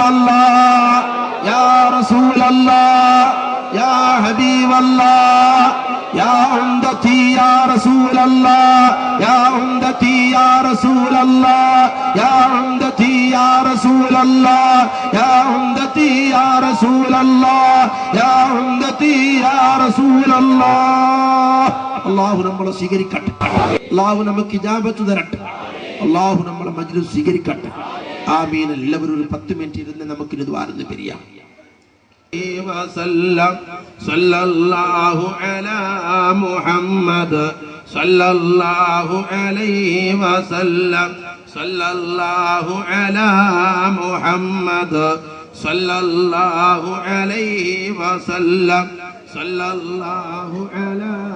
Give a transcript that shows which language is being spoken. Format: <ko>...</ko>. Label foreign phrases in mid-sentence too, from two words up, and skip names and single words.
<ar>الله يا رسول الله يا حبيب الله يا عمدتي يا رسول الله يا عمدتي يا رسول الله يا عمدتي يا رسول الله</ar> <ml>يا عمدتي يا رسول الله يا عمدتي يا رسول الله അല്ലാഹു നമ്മളെ സ്വീകരിക്കട്ടെ അല്ലാഹു നമുക്ക് ഇജാബത്ത് തരട്ടെ അല്ലാഹു നമ്മളെ മജ്ലിസ് സ്വീകരിക്കട്ടെ ആമീൻ എല്ലാവരും ഒരു 10 മിനിറ്റ് ഇരുന്ന് നമുക്ക് ദുആ പിരിയാം</ml> <ar>وسلم صلى الله على محمد صلى الله عليه وسلم صلى الله على محمد صلى الله عليه وسلم صلى الله على</ar>